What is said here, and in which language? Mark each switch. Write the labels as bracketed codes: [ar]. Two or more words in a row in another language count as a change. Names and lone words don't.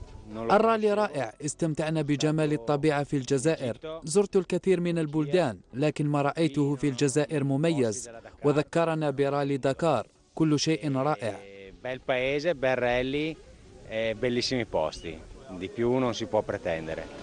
[ar] الرالي رائع، استمتعنا بجمال الطبيعة في الجزائر، زرت الكثير من البلدان لكن ما رأيته في الجزائر مميز وذكرنا برالي دكار، كل شيء رائع. [it] Bel paese, bel rally, bellissimi posti, di più non si può pretendere.